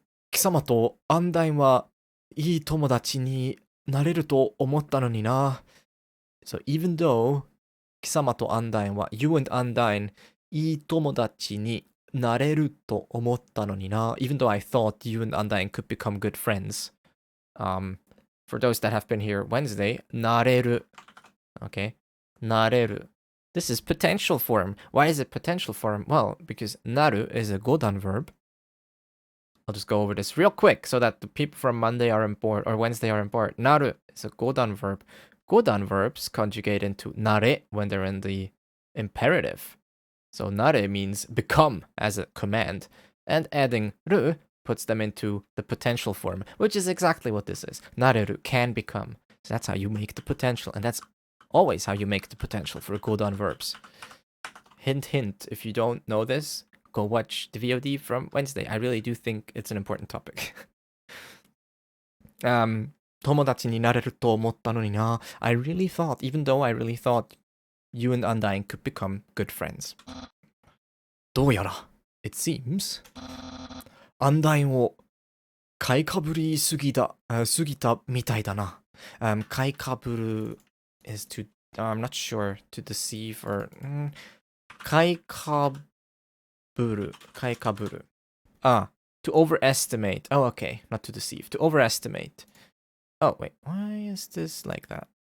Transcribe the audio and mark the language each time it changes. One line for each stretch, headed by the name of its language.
Japanese: 貴様とアンダインはいい友達になれると思ったのにな.
English: So even though
Japanese: 貴様とアンダインは
English: you and Undyne
Japanese: いい友達になれると思ったのにな.
English: Even though I thought you and Undyne could become good friends. For those that have been here Wednesday, なれる. Okay? なれる.This is potential form. Why is it potential form? Well, because なる is a godan verb. I'll just go over this real quick so that the people from Monday are on board or Wednesday are on board. なる is a godan verb. Godan verbs conjugate into なれ when they're in the imperative. So なれ means become as a command. And adding る puts them into the potential form, which is exactly what this is. なれる can become. So that's how you make the potential. And that's always how you make the potential for godan verbs. Hint, hint. If you don't know this, go watch the VOD from Wednesday. I really do think it's an important topic.
Japanese: 友達になれると思ったのにな.
English: I really thought, even though I really thought you and Undyne could become good friends.
Japanese: どうやら,
English: it seems,
Japanese: Undyne を買いかぶりすぎたみたいだな.
English: 買いかぶる is to, I'm not sure, to deceive or, 買いかぶる. To overestimate. Oh, okay, not to deceive, to overestimate. Oh, wait. Why is this like that?